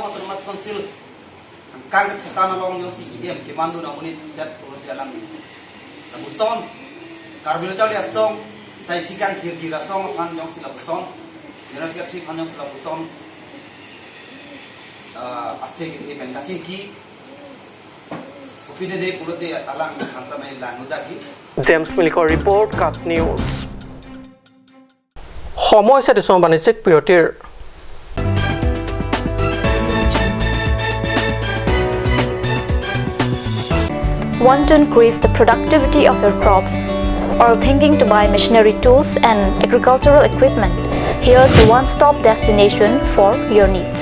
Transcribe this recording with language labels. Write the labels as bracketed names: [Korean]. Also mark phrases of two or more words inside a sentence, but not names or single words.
[Karbi] Thomas Council angkang ketana long yosi idem ke mandu na unit set urut alang ni namuson karbelo chali asong tai sikan kirji rasong phan jong sila buson [English] General Secretary [Karbi] phan jong sila buson ase ke ben kachi ki opine de purote alang khanta mai lanuda ki [Assamese] জেমছ মিলিকৰ ৰিপৰ্ট কাট নিউজ সময় হৈছে দেশৰ বাণিজ্যিক বিৰতিৰ [English] Want to increase the productivity of your crops or thinking to buy machinery tools and agricultural equipment? Here's the one-stop destination for your needs.